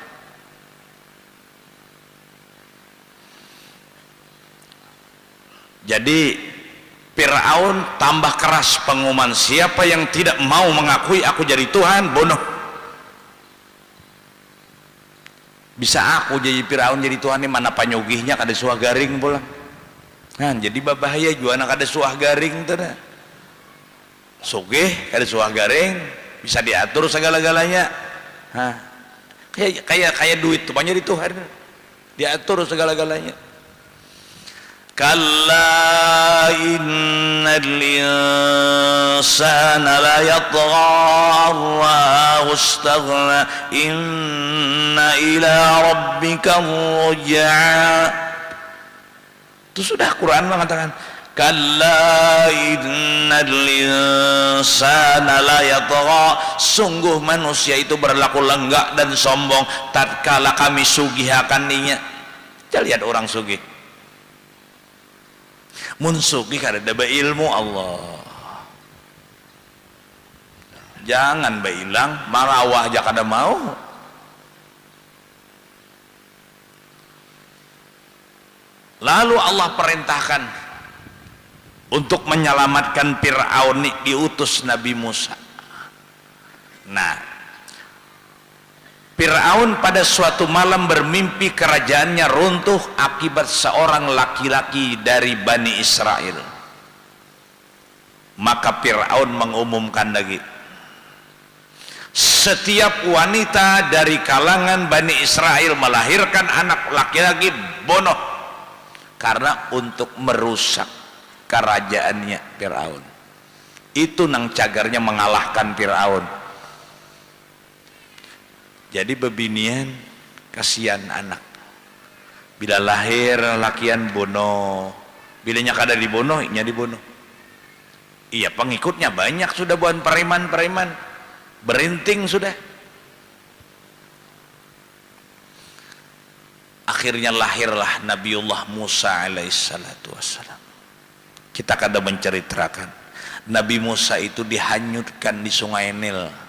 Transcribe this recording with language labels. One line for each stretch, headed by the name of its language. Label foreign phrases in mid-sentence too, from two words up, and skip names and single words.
Indonesian: Jadi Fir'aun tambah keras pengumuman, siapa yang tidak mau mengakui aku jadi Tuhan bunuh.
Banjar: Bisa aku jadi Fir'aun jadi Tuhan ini mana panyugihnya kada suah garing pulang. Nah, jadi bahaya juga anak kada suah garing tuh dah. Sugih kada suah garing bisa diatur segala-galanya. Nah, kayak duit tuh banyak di Tuhan diatur segala-galanya.
Arabic: كلا إن الإنسان ليطغى واستغنى إن إلى ربك الرجعى.
Indonesian: Itu sudah Quran mengatakan
Arabic: كلا إن الإنسان ليطغى,
Indonesian: sungguh manusia itu berlaku lenggak dan sombong tatkala kami sugihakan ninya.
Banjar: Kita lihat orang sugih mun sugih kada ada ilmu Allah, jangan bailang marawah aja kada mau.
Indonesian: Lalu Allah perintahkan untuk menyelamatkan Fir'aun, diutus Nabi Musa. Nah, Fir'aun pada suatu malam bermimpi kerajaannya runtuh akibat seorang laki-laki dari Bani Israel. Maka Fir'aun mengumumkan lagi, setiap wanita dari kalangan Bani Israel melahirkan anak laki-laki bunuh, karena untuk merusak kerajaannya Fir'aun.
Banjar: Itu nang cagarnya mengalahkan Fir'aun. Jadi bebinian kasihan anak, bila lahir lakian bunuh, bilanya kada dibunuh nya dibunuh. Iya pengikutnya banyak sudah buat preman berinting sudah.
Indonesian: Akhirnya lahirlah Nabiullah Musa
Arabic: عليه الصلاة والسلام.
Indonesian: Kita kadang menceritakan Nabi Musa itu dihanyutkan di sungai Nil.